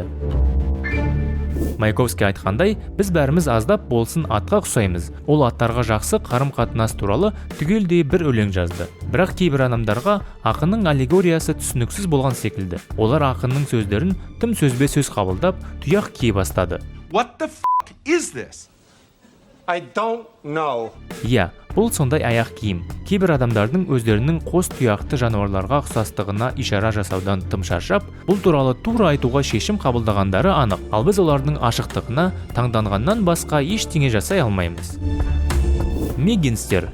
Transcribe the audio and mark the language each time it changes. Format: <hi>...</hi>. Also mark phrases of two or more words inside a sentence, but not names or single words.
<kk>Маяковский айтқандай, біз бәріміз аздап болсын атқа ұқсаймыз. Ол аттарға жақсы қарым-қатынас туралы түгелдей бір өлең жазды. Бірақ кейбір адамдарға ақынның аллегориясы түсініксіз болған секілді. Олар ақынның сөздерін тым сөзбе сөз қабылдап, тұяқ кие бастады.</kk> <en>What the f*** is this? I don't know.</en> <kk>Иә, бұл сондай аяқ киім. Кейбір адамдардың өздерінің қос тұяқты жануарларға ұқсастығына ишара жасаудан тым шаршап, бұл туралы тура айтуға шешім қабылдағандары анық. Ал біз олардың ашықтығына таңданғаннан басқа ештеңе жасай алмаймыз. Меггинстер.</kk>